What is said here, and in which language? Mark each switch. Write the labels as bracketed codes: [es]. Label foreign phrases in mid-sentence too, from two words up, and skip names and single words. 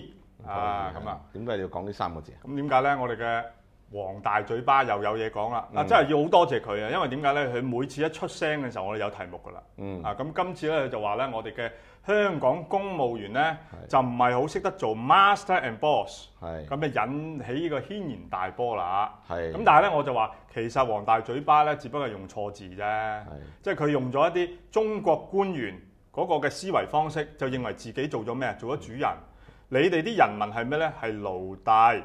[yue] 點解你要講呢3個字啊？咁點解咧？我哋嘅黃大嘴巴又有嘢講啦！真係要好多謝佢啊！因為點解咧？佢每次一出聲嘅時候，我哋有題目噶啦。咁今次咧佢就話咧，我哋嘅香港公務員咧就唔係好識得做 [en] master and boss， [yue] 咁就引起呢個軒然大波啦。咁但係咧我就話，其實黃大嘴巴咧只不過係用錯字啫，即係佢用咗一啲中國官員嗰個嘅思維方式，就認為自己做咗咩？做咗主人。你哋啲人民係咩咧？係奴隸。